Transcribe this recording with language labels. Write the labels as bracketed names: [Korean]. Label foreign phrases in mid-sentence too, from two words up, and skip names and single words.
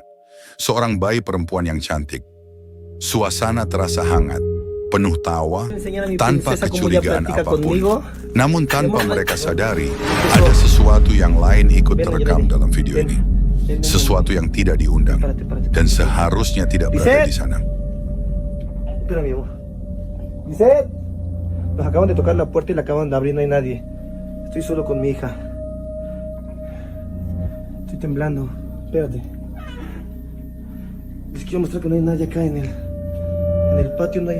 [Indonesian] Seorang bayi perempuan yang cantik. Suasana terasa hangat, penuh tawa, tanpa kecurigaan apapun. Namun tanpa mereka sadari, ada sesuatu yang lain ikut terekam dalam video ini. Sesuatu yang tidak diundang, dan seharusnya tidak berada di sana. [Spanish] Espera, mi amor. Lisette, nos acaban de tocar la puerta y la acaban de abrir, no hay nadie. Estoy solo con mi hija. Estoy temblando. Espérate. Les quiero mostrar que no hay nadie acá en el patio, no hay.